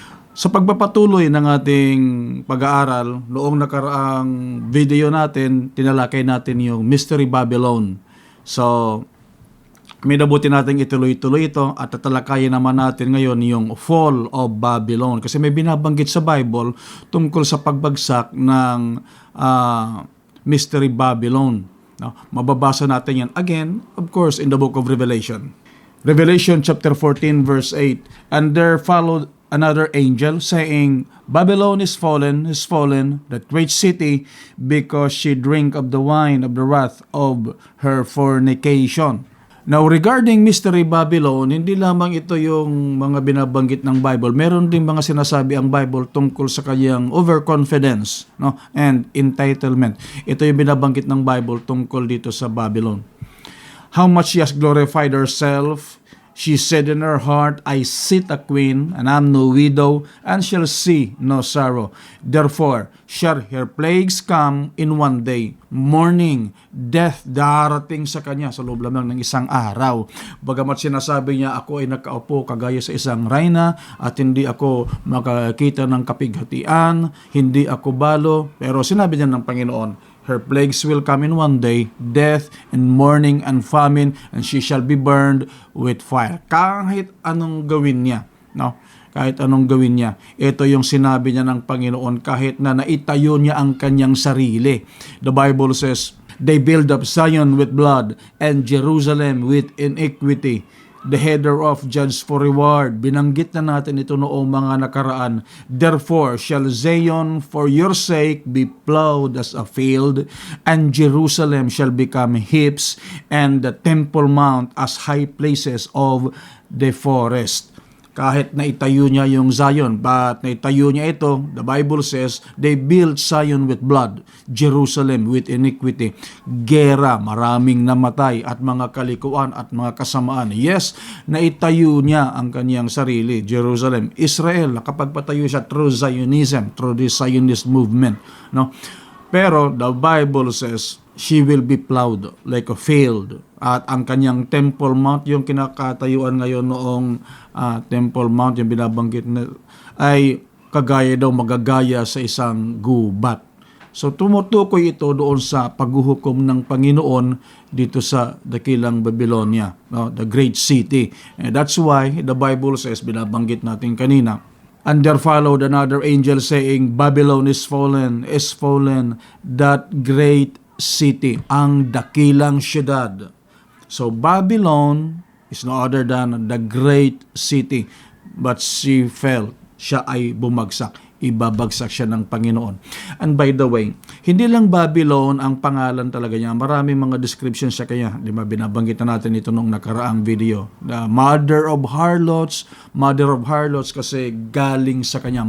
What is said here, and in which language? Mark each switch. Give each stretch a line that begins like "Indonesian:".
Filipino: Sa pagpapatuloy ng ating pag-aaral, noong nakaraang video natin, tinalakay natin yung Mystery Babylon. So, minabuti natin ituloy-tuloy ito at tatalakayin naman natin ngayon yung Fall of Babylon. Kasi may binabanggit sa Bible tungkol sa pagbagsak ng Mystery Babylon. No? Mababasa natin yan
English: again, of course, in the book of Revelation. Revelation chapter 14 verse 8, "And there followed another angel, saying, Babylon is fallen, that great city, because she drank of the wine of the wrath of her fornication." Now, regarding
Filipino: Mystery Babylon, hindi lamang ito yung mga binabanggit ng Bible. Meron din mga sinasabi ang Bible tungkol sa kanyang overconfidence, no, and entitlement. Ito yung binabanggit ng Bible tungkol dito sa Babylon.
English: How much she has glorified herself. She said in her heart, I sit a queen, and am no widow, and shall see no sorrow. Therefore, shall her plagues come in one day. Mourning, death,
Filipino: darating sa kanya sa loob lamang ng isang araw. Bagamat sinasabi niya, ako ay nakaupo kagaya sa isang reyna, at hindi ako makakita ng kapighatian, hindi ako balo. Pero sinabi niya ng Panginoon,
English: her plagues will come in one day, death and mourning and famine, and she shall be burned with fire.
Filipino: Kahit anong gawin niya, no? Kahit anong gawin niya, ito yung sinabi niya ng Panginoon kahit na naitayo niya ang kanyang sarili.
English: The Bible says, they build up Zion with blood and Jerusalem with iniquity. The header of judge for reward.
Filipino: Binanggit na natin ito noong mga nakaraan.
English: Therefore shall Zion for your sake be plowed as a field, and Jerusalem shall become heaps, and the Temple Mount as high places of the forest.
Filipino: Kahit naitayo niya yung Zion,
English: but
Filipino: naitayo niya ito,
English: the Bible says, they built Zion with blood, Jerusalem with iniquity.
Filipino: Gera, maraming namatay at mga kalikuan at mga kasamaan. Yes, naitayo niya ang kanyang sarili, Jerusalem. Israel, nakapagpatayo siya
English: through Zionism, through the Zionist movement.
Filipino: No?
English: Pero the Bible says, she will be plowed like a field.
Filipino: At ang kanyang Temple Mount, yung kinakatayuan ngayon noong Temple Mount, yung binabanggit na, ay kagaya daw, magagaya sa isang gubat. So tumutukoy ito doon sa paghuhukom ng Panginoon dito sa dakilang Babylonia, no?
English: The great city. And that's why the Bible says,
Filipino: binabanggit natin kanina,
English: and there followed another angel saying, Babylon is fallen, that great city,
Filipino: ang dakilang syudad.
English: So Babylon is no other than the great city, but she fell.
Filipino: Siya ay bumagsak. Ibabagsak siya ng Panginoon.
English: And by the way,
Filipino: hindi lang Babylon ang pangalan talaga niya. Maraming mga descriptions siya kaya. Di ba, binabanggit na natin ito nung nakaraang video.
English: The mother of harlots
Filipino: kasi galing sa kanya.